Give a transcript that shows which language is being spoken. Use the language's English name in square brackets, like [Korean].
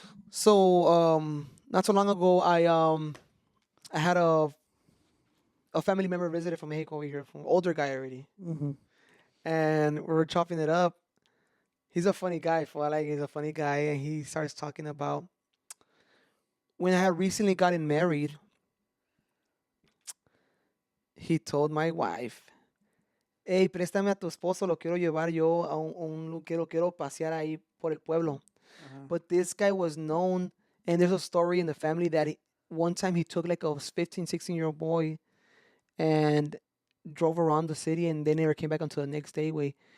[English] So not so long ago, I had a family member visited from Mexico over here, from older guy already, Mm-hmm. and we were chopping it up. He's a funny guy, fool. He's a funny guy, and he starts talking about when I had recently gotten married. He told my wife, hey, [Spanish] préstame a tu esposo, lo quiero llevar yo a quiero pasear ahí por el pueblo. [English] But this guy was known, and there's a story in the family that one time he took like a 15, 16-year-old boy and drove around the city, and they never came back until the next day, way.